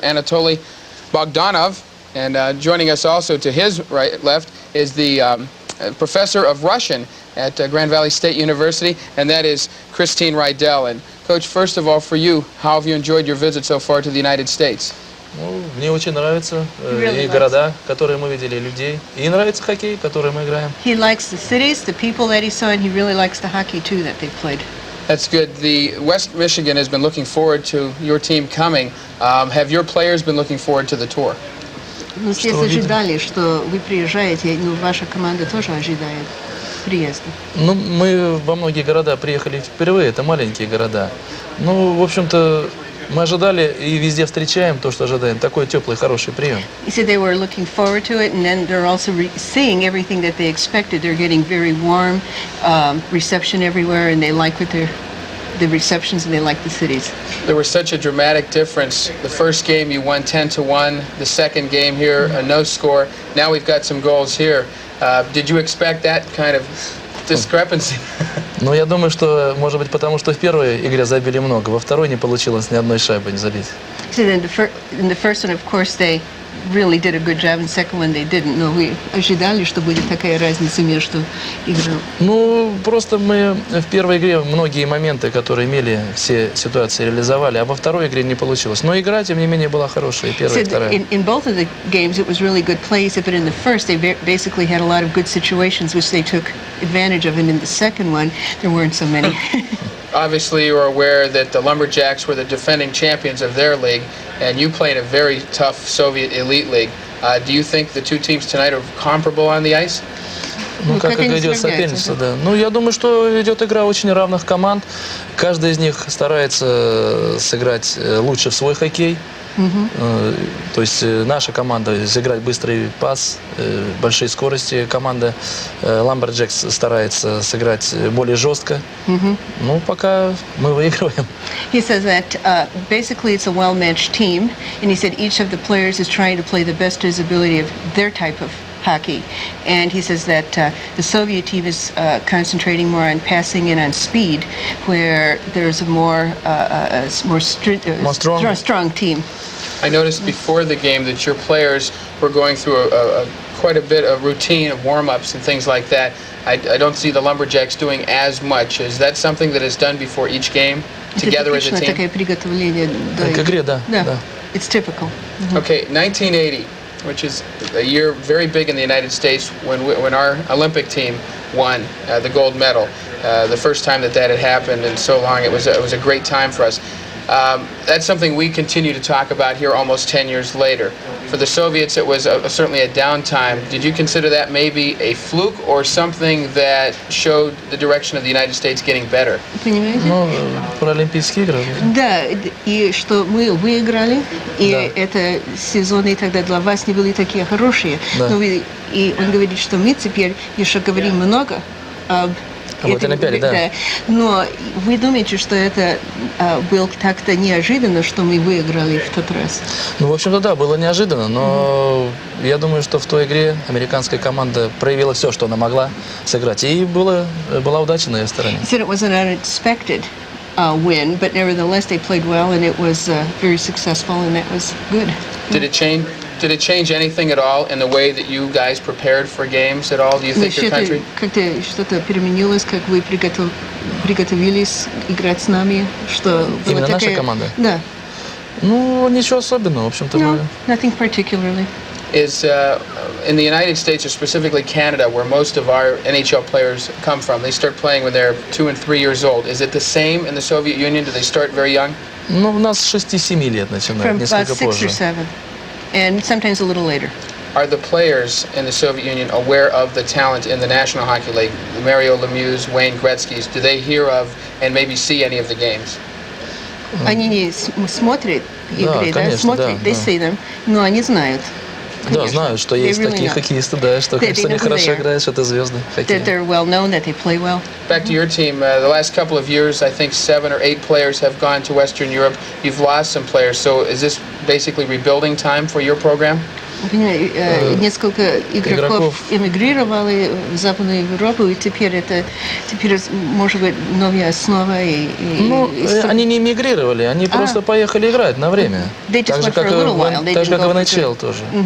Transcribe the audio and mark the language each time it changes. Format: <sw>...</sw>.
<en>Anatoly Bogdanov. And joining us also to his left is the professor of Russian at Grand Valley State University, and that is Kristine Riedel. And Coach, first of all, for you, how have you enjoyed your visit so far to the United States?</en> <ru>Мне очень нравится и города, которые мы видели, людей. И нравится хоккей, который мы играем.</ru> <en>He likes the cities, the people that he saw, and he really likes the hockey too that they played. That's good. The West Michigan has been looking forward to your team coming. Have your players been looking forward to the tour?</en> <ru>Мы все ожидали, что вы приезжаете, но ваша команда тоже ожидает приезда. Ну, мы во многие города приехали впервые, это маленькие города. Ну, в общем-то, мы ожидали и везде встречаем то, что ожидаем. Такой теплый, хороший прием.</ru> <en>He said they were looking forward to it, and then they're also seeing everything that they expected. They're getting very warm reception everywhere, and they like what they're the receptions and they like the cities. There was such a dramatic difference. The first game you won 10-1. The second game here, a no score. Now we've got some goals here. Did you expect that kind of discrepancy?</en> <ru>Ну, я думаю, что, может быть, потому что в первой игре забили много, во второй не получилось ни одной шайбы не забить.</ru> <en>So in the first one, of course, they really did a good job. In the second one, they didn't.</en> <ru>Но вы ожидали, что будет такая разница между играми? Ну, просто мы в первой игре многие моменты, которые имели, все ситуации реализовали, а во второй игре не получилось. Но игра, тем не менее, была хорошая, первая и вторая.</ru> <en>In both of the games, it was really good plays, but in the first, they basically had a lot of good situations, which they took advantage of, and in the second one, there weren't so many. Obviously, you are aware that the Lumberjacks were the defending champions of their league, and you play in a very tough Soviet elite league. Do you think the two teams tonight are comparable on the ice?</en> <ru>Ну, как идет соперничество, да. Ну, я думаю, что идет игра очень равных команд. Каждый из них старается сыграть лучше в свой хоккей. То есть наша команда сыграть быстрый пас, большие скорости. Команда Ламберджэкс старается сыграть более жестко. Ну, пока мы выигрываем.</ru> <en>He says that basically it's a well-matched team, and he said each of the players is trying to play the best to his ability of their type of hockey. And he says that the Soviet team is concentrating more on passing and on speed, where there's a more strong team. I noticed before the game that your players were going through quite a bit of routine of warm-ups and things like that. I don't see the Lumberjacks doing as much. Is that something that is done before each game together as a team?</en> <ru>Такое приготовление К игре, да.</ru> <en>It's typical. Okay, 1980, which is a year very big in the United States when our Olympic team won the gold medal. The first time that had happened in so long, it was a great time for us. That's something we continue to talk about here almost 10 years later. For the Soviets, it was certainly a downtime. Did you consider that maybe a fluke or something that showed the direction of the United States getting better?</en> <ru>Понимаете? Ну, Паралимпийские игры. Да, и что мы выиграли, и это сезоны тогда для вас не были такие хорошие. Да. Но и он говорит, что мы теперь еще говорим много об Вот Олимпиаде, да. Но вы думаете, что это было так-то неожиданно, что мы выиграли в тот раз? Ну, в общем-то, да, было неожиданно, но я думаю, что в той игре американская команда проявила все, что она могла сыграть, и была удача на ее стороне.</ru> <en>He said it was an unexpected win, but nevertheless they played well, and it was very successful, and that was good. Did it change anything at all in the way that you guys prepared for games at all? Do you think your country?</en> <ru>Как-то что-то переменилось, как вы приготовились играть с нами, что Именно наша команда? Да. Ну, ничего особенного, в общем-то.</ru> <en>No, nothing particularly. Is in the United States, or specifically Canada, where most of our NHL players come from, they start playing when they're 2 and 3 years old. Is it the same in the Soviet Union? Do they start very young?</en> <ru>Ну, у нас с 6-7 лет начинают, несколько позже.</ru> <en>From 6 or 7, and sometimes a little later. Are the players in the Soviet Union aware of the talent in the National Hockey League? Mario Lemieux's, Wayne Gretzky's. Do they hear of and maybe see any of the games?</en> <ru>Они не смотрят игры, конечно, смотрят,</ru> <en>they see them,</en> <ru>но они знают. Да, знают, что есть такие хоккеисты, да, что, конечно, они хорошо играют, что это звезды хоккея.</ru> <en>That they're well known, that they play well. Back to your team, the last couple of years, I think 7 or 8 players have gone to Western Europe. You've lost some players, so is this basically rebuilding time for your program?</en> <ru>Несколько игроков эмигрировали в Западную Европу, и теперь может быть новая основа. Ну, они не эмигрировали, они просто поехали играть на время. Так же, как и в НХЛ тоже.</ru>